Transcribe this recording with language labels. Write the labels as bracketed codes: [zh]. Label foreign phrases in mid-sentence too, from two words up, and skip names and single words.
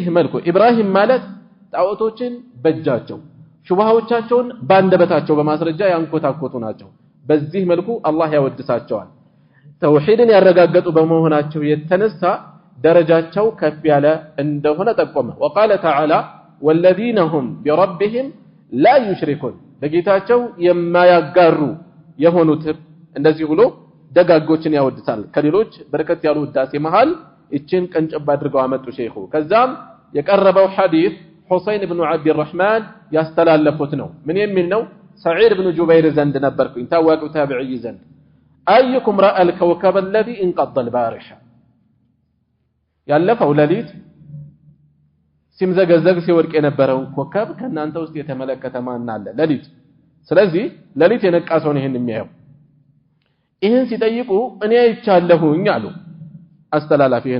[am] መልኩ ኢብራሂም ማለት ጣዖቶችን በእጃቸው ሹብሃዎቻቸውን ባንደበታቸው በማስረጃ ያንኮታኮቱ ናቸው በዚህ መልኩ አላህ ያወድሳቸዋል ተውሂድን ያረጋገጡ በመሆናቸው የተነሳ ደረጃቸው ከፍ ያለ እንደሆነ ጠቆመ [ar] وقال تعالى والذين هم بربهم لا يشركون [am] በጌታቸው የማያጋሩ የሆኑት እንደዚህ ብሎ ደጋጎችን ያወድሳል ከሌሎች በርከት ያሉ ውዳሴ መሃል እቺን ቀንጨብ አድርገው አመጡ ሼኹ ከዛም የቀረበው ሐዲስ ሁሰይን ኢብኑ አብዱራህማን ያስተላለፉት ነው ምን የሚል ነው ሰዒድ ኢብኑ ጁበይር ዘንድ ነበርኩኝ ታዋቂው ታቢዒ ዘንድ [ar] أيكم رأى الكوكب الذي انقض البارحة [am] ያለፈው ሌሊት ሲምዘገዘግ ሲወድቅ የነበረው ኮከብ ከናንተ ውስጥ የተመለከተ ማን አለ ሌሊት ስለዚህ ሌሊት የነቃ ሰው ነው ይሄን የሚያየው ይሄን ሲጠይቁ እኔ አይቻለሁኝ አሉ አስተላላፊ ይሄን